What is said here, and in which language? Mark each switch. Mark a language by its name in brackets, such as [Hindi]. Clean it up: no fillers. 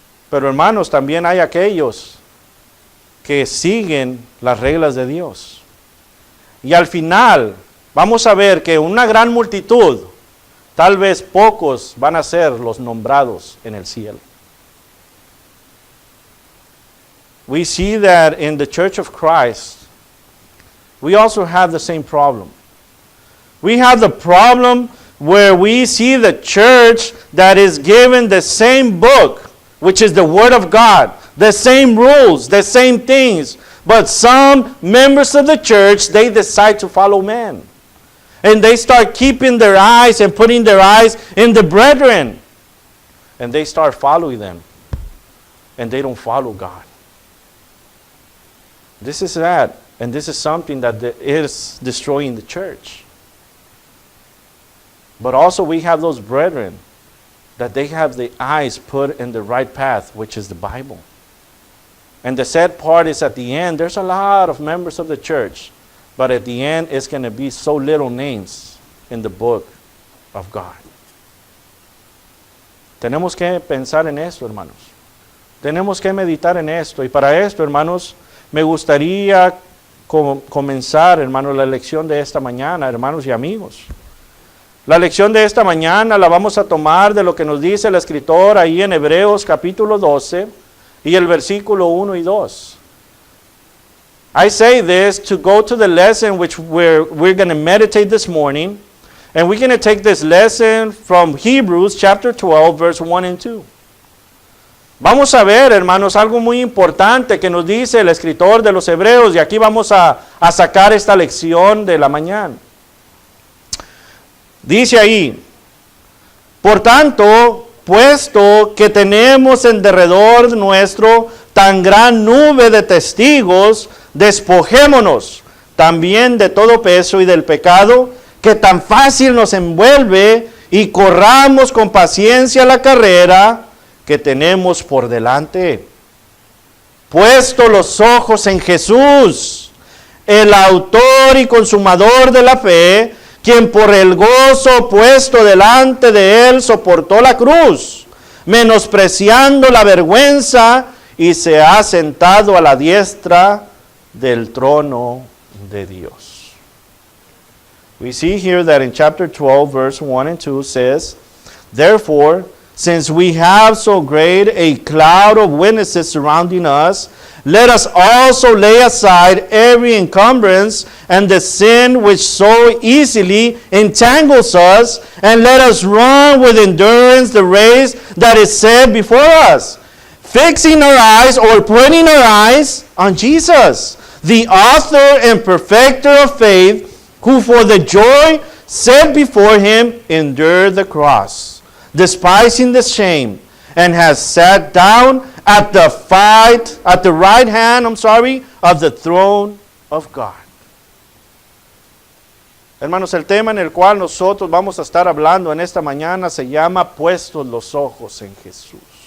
[Spanish] Pero hermanos, también hay aquellos que siguen las reglas de Dios. Y al final vamos a ver que una gran multitud, tal vez pocos van a ser los nombrados en el cielo. [English] We see that in the Church of Christ, we also have the same problem. We have the problem where we see the church that is given the same book, which is the Word of God, the same rules, the same things. But some members of the church, they decide to follow men. And they start keeping their eyes and putting their eyes in the brethren. And they start following them. And they don't follow God. This is sad. And this is something that is destroying the church. But also we have those brethren that they have the eyes put in the right path, which is the Bible. And the sad part is at the end, there's a lot of members of the church, but at the end, it's going to be so little names in the book of God. [Spanish] Tenemos que pensar en esto, hermanos. Tenemos que meditar en esto. Y para esto, hermanos, me gustaría comenzar, hermanos, la lección de esta mañana, hermanos y amigos. La lección de esta mañana la vamos a tomar de lo que nos dice el escritor ahí en Hebreos capítulo 12 y el versículo 1 y 2. [English] I say this to go to the lesson which we're going to meditate this morning, and we're going to take this lesson from Hebrews chapter 12, verse 1 and 2. [Spanish] Vamos a ver, hermanos, algo muy importante que nos dice el escritor de los Hebreos, y aquí vamos a sacar esta lección de la mañana. Dice ahí, por tanto, puesto que tenemos en derredor nuestro tan gran nube de testigos, despojémonos también de todo peso y del pecado que tan fácil nos envuelve y corramos con paciencia la carrera que tenemos por delante. Puesto los ojos en Jesús, el autor y consumador de la fe, quien por el gozo puesto delante de él soportó la cruz, menospreciando la vergüenza, y se ha sentado a la diestra del trono de Dios. [English] We see here that in chapter 12, verse 1 and 2 says, therefore, since we have so great a cloud of witnesses surrounding us, let us also lay aside every encumbrance and the sin which so easily entangles us, and let us run with endurance the race that is set before us, fixing our eyes or putting our eyes on Jesus, the author and perfecter of faith, who for the joy set before him endured the cross, despising the shame, and has sat down at the right hand, of the throne of God. [Spanish] Hermanos, el tema en el cual nosotros vamos a estar hablando en esta mañana se llama puestos los ojos en Jesús.